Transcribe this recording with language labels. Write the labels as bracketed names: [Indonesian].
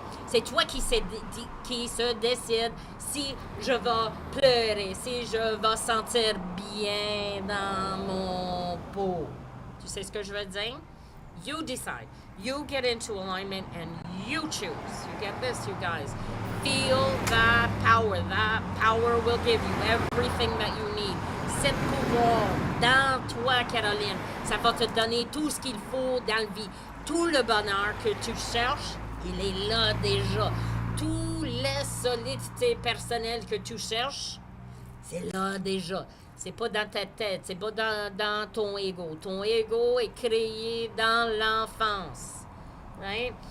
[French] C'est toi qui se décide si je vais pleurer, si je vais sentir bien dans mon peau. Tu sais ce que je veux dire? [English] You decide. You get into alignment and you choose. You get this, you guys. Feel that power. That power will give you everything that you need. [French] Cette pouvoir dans toi, Caroline, ça va te donner tout ce qu'il faut dans la vie. Tout le bonheur que tu cherches, il est là déjà. Toute la solidité personnelle que tu cherches, c'est là déjà. C'est pas dans ta tête, c'est pas dans ton ego. Ton ego est créé dans l'enfance. Right?